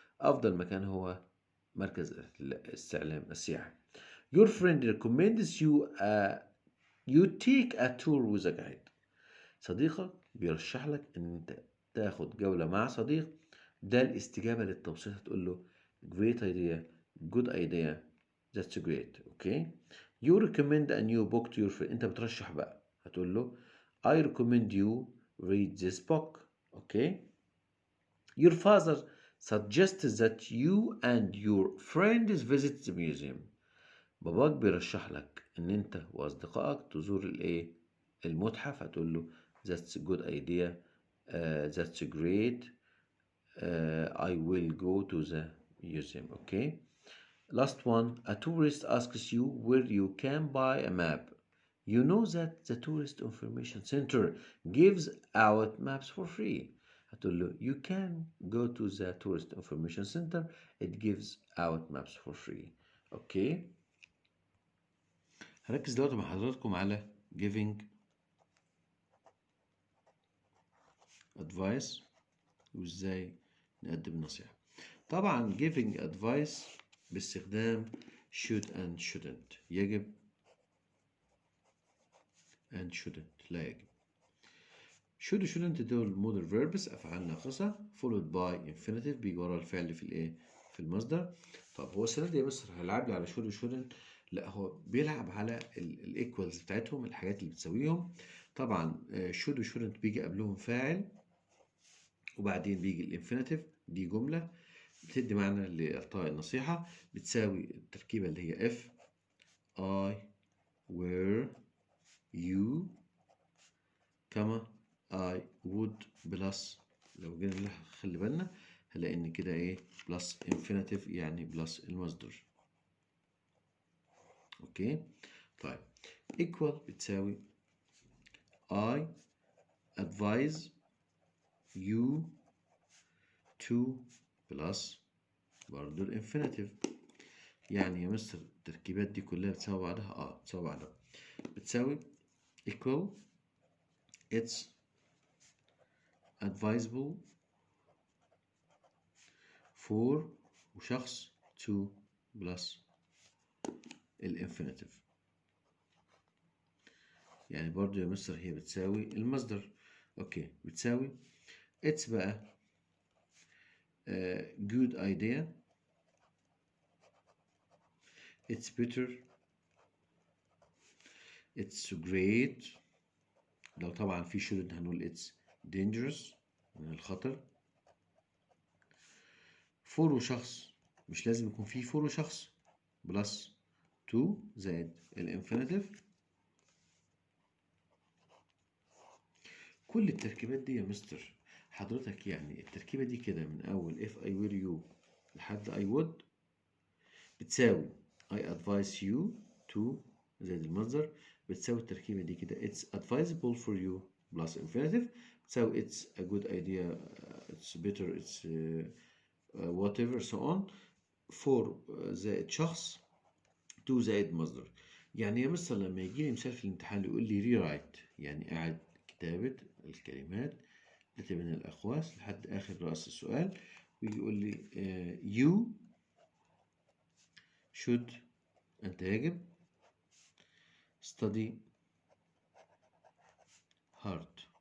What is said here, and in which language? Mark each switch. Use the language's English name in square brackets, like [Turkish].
[Arabic] افضل مكان هو مركز الاستعلام السياحي. [English] your friend recommends you take a tour with a guide. [Arabic] صديقك بيرشح لك ان انت تاخد جولة مع صديق. ده الاستجابة للتوصيات. هتقول له [English] great idea، good idea، that's great. okay. you recommend a new book to your friend. [Arabic] انت بترشح بقى، هتقول له [English] I recommend you read this book. okay. your father suggests that you and your friends visit the museum. [Arabic] باباك بيرشح لك ان انت واصدقائك تزور الايه؟ المتحف. هتقول له [English] that's a good idea، that's great، I will go to the museum. okay. Last one, a tourist asks you where you can buy a map. You know that the tourist information center gives out maps for free. [Arabic] هتقول له [English] you can go to the tourist information center, it gives out maps for free. okay. [Arabic] هركز دلوقتي مع حضراتكم على [English] giving advice [Arabic] وازاي نقدم نصيحة. [English] طبعا giving advice [Arabic] باستخدام [English] should and shouldn't. [Arabic] يجب and shouldn't، لا يجب. should و shouldn't دول [English] modal verbs، [Arabic] أفعال ناقصة [English] followed by infinitive، [Arabic] بيجي ورا الفعل في الإيه؟ في المصدر. طب هو السنة دي يا مستر هيلعب لي على should و shouldn't؟ لا، هو بيلعب على الايكوالز بتاعتهم، الحاجات اللي بتساويهم. طبعا should و shouldn't بيجي قبلهم فاعل وبعدين بيجي الانفينيتيف. دي جملة بتدي معنى لإعطاء النصيحة، بتساوي التركيبة اللي هي [English] if I were you [Arabic] كما [English] I would [Arabic] بلس. لو جينا خلي بالنا هنلاقي ان كده ايه؟ بلس infinitive يعني بلس المصدر. اوكي. طيب equal بتساوي [English] I advise you to [Arabic] بلس برضو الانفينيتيف. يعني يا مستر التركيبات دي كلها بتساوي بعضها؟ بتساوي بعضها. بتساوي equal [English] it's advisable for وشخص to plus الانفينيتيف. [Arabic] يعني برضو يا مستر هي بتساوي المصدر. [English] Okay بتساوي it's بقى good idea, it's better, it's great. [Arabic] لو طبعا في shouldn't هنقول [English] it's dangerous [Arabic] من الخطر. for وشخص مش لازم يكون فيه for وشخص بلس to زائد الانفينيتيف. كل التركيبات دي يا مستر حضرتك يعني التركيبة دي كده [English] من أول if I were you لحد I would بتساوي I advise you to زائد المصدر بتساوي التركيبة دي كده it's advisable for you plus infinitive بتساوي it's a good idea, it's better, it's whatever so on. [Arabic] for زائد شخص to زائد مصدر. يعني يا مستر لما يجي لي مثال في الامتحان يقول لي rewrite يعني أعد كتابة الكلمات التي بين الأقواس لحد آخر رأس السؤال ويجي يقول لي [English] you should [Arabic] أنت يجب [English] study hard.